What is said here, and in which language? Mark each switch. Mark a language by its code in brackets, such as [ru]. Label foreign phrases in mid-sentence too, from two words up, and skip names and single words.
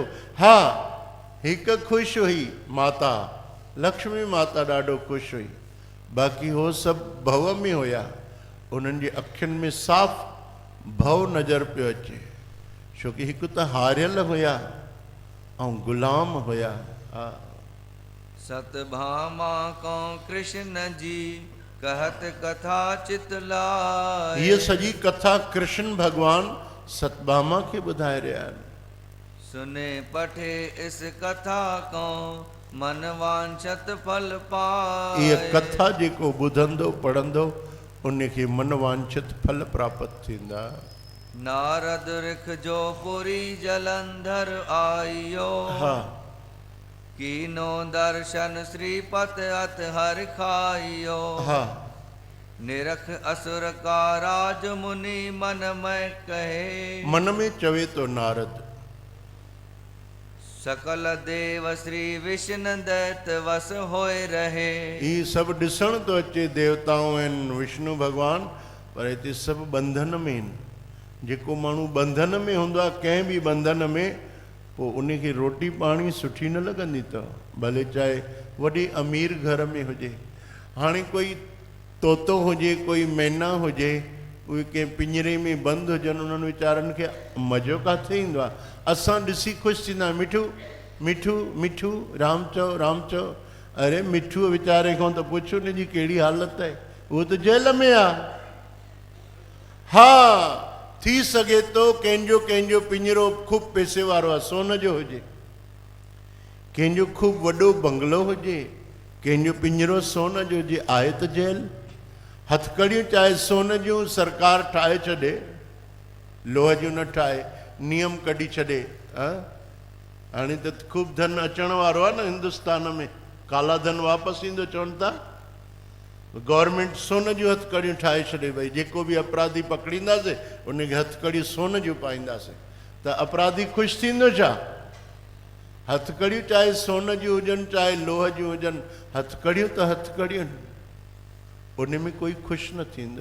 [sd] हा, हिकु ख़ुशि हुई माता, लक्ष्मी माता ॾाढो ख़ुशि हुई, बाक़ी हो सभु भव में हुया। उन्हनि जे अखियुनि में साफ़ भव नज़र पियो अचे, छो कि हिकु त हारियल हुया ऐं गुलाम हुया। हा, [hi] सतभामा को कृष्ण जी कहत कथा चितलाए। [sd] हीअ सॼी कथा कृष्ण भॻवान सतभामा खे ॿुधाए रहिया आहिनि। [hi] सुने पठे इस कथा को मन वांछत फल पाए। [sd] इहा कथा जेको ॿुधंदो पढ़ंदो उनखे मन वांछित फल प्राप्त थींदा। [hi] नारद रिख जो पुरी जलंधर आइयो। [sd] हा, [hi] कीनो दर्शन श्रीपत अत हर खाइयो। [sd] हा, [hi] निरख असुर का राज मुनि मन में कहे। [sd] मन में चवे तो नारद, [hi] सकल देव श्री विष्णु दैत वस होए रहे। [sd] ही सभु ॾिसण तो अचे देवताऊं आहिनि, विष्णु भॻवान, पर हिते सभु बंधन में आहिनि। जेको माण्हू बंधन में हूंदो आहे, कंहिं बि बंधन में, पोइ उनखे रोटी पाणी सुठी न लॻंदी अथव, भले चाहे वॾे अमीर घर में हुजे। हाणे कोई तोतो हुजे, कोई मैना हुजे, उहे कंहिं पिंजरे में बंदि हुजनि, उन्हनि वीचारनि खे मज़ो किथे ईंदो आहे। असां ॾिसी ख़ुशि थींदा, मिठू मिठू मिठू, राम चओ राम चओ। अरे मिठू वीचारे खां त पुछ उनजी कहिड़ी हालत आहे, उहो त जेल में आहे। हा, थी सघे थो कंहिंजो कंहिंजो पिंजरो ख़ूब पैसे वारो आहे, सोन जो हुजे, कंहिंजो ख़ूब वॾो बंगलो हुजे, कंहिंजो पिंजरो सोन जो हुजे, आहे त जेल। हथकड़ियूं चाहे सोन जूं सरकार ठाहे छॾे, लोह जूं न ठाहे, नियम कढी छॾे। हाणे त ख़ूब धन अचण वारो आहे न हिंदुस्तान में, काला धन वापसि ईंदो चवनि था। गवर्नमेंट सोन जूं हथकड़ियूं ठाहे छॾे, भई जेको बि अपराधी पकड़ींदासीं उनखे हथकड़ियूं सोन जूं पाईंदासीं, त अपराधी ख़ुशि थींदो छा? हथकड़ियूं चाहे सोन जूं हुजनि चाहे लोह जूं हुजनि, हथकड़ियूं त हथकड़ियूं, उन में कोई ख़ुशि न थींदो।